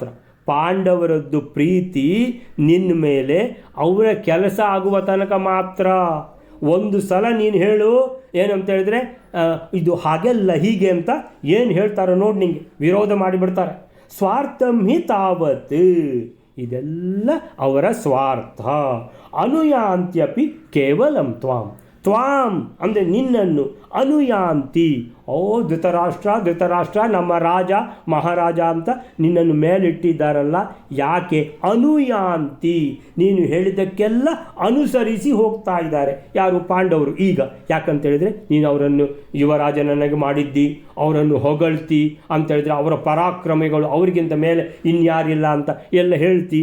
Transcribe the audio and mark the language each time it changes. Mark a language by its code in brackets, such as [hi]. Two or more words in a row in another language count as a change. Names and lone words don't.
[kn] ಪಾಂಡವರದ್ದು ಪ್ರೀತಿ ನಿನ್ನ ಮೇಲೆ ಅವರ ಕೆಲಸ ಆಗುವ ತನಕ ಮಾತ್ರ. ಒಂದು ಸಲ ನೀನು ಹೇಳು ಏನಂತ ಹೇಳಿದ್ರೆ ಇದು ಹಾಗೆಲ್ಲ ಹೀಗೆ ಅಂತ ಏನು ಹೇಳ್ತಾರೋ ನೋಡಿ, ನಿಂಗೆ ವಿರೋಧ ಮಾಡಿಬಿಡ್ತಾರೆ. [sa] ಸ್ವಾರ್ಥಂ ಹಿ ತಾವತ್, [kn] ಇದೆಲ್ಲ ಅವರ ಸ್ವಾರ್ಥ. [sa] ಅನುಯಾಂತ್ಯಪಿ ಕೇವಲಂ ತ್ವಾಂ [kn] ಅಂದರೆ ನಿನ್ನನ್ನು, ಅನುಯಾಂತಿ. ಧೃತರಾಷ್ಟ್ರ ನಮ್ಮ ರಾಜ ಮಹಾರಾಜ ಅಂತ ನಿನ್ನನ್ನು ಮೇಲಿಟ್ಟಿದ್ದಾರಲ್ಲ, ಯಾಕೆ ಅನುಯಾಂತಿ? ನೀನು ಹೇಳಿದ್ದಕ್ಕೆಲ್ಲ ಅನುಸರಿಸಿ ಹೋಗ್ತಾ ಇದ್ದಾರೆ. ಯಾರು? ಪಾಂಡವರು. ಈಗ ಯಾಕಂತೇಳಿದರೆ ನೀನು ಅವರನ್ನು ಯುವರಾಜನನ್ನಾಗಿ ಮಾಡಿದ್ದಿ, ಅವರನ್ನು ಹೊಗಳ್ತಿ ಅಂತೇಳಿದರೆ ಅವರ ಪರಾಕ್ರಮಿಗಳು ಅವರಿಗಿಂತ ಮೇಲೆ ಇನ್ಯಾರಿಲ್ಲ ಅಂತ ಎಲ್ಲ ಹೇಳ್ತಿ.